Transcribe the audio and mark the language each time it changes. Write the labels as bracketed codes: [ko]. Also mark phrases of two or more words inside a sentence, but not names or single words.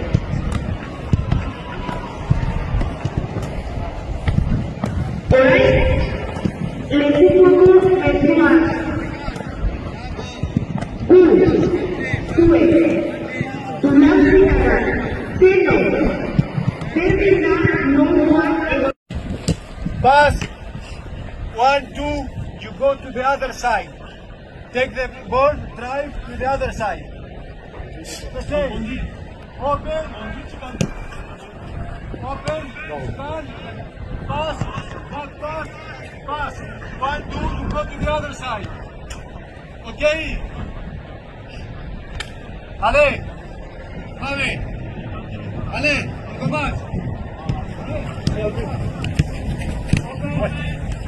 [eu] Orain, lekuko mezuak. Zuek, unaziarak, denok. [en] Pass, 1, 2, you go to the other side. Take the ball, drive to the other side. The same. Okay. Open, stand, pass, back pass, pass. 1, 2, you go to the other side. Okay? [fr] Allez, allez, allez, on commence. Allez, open.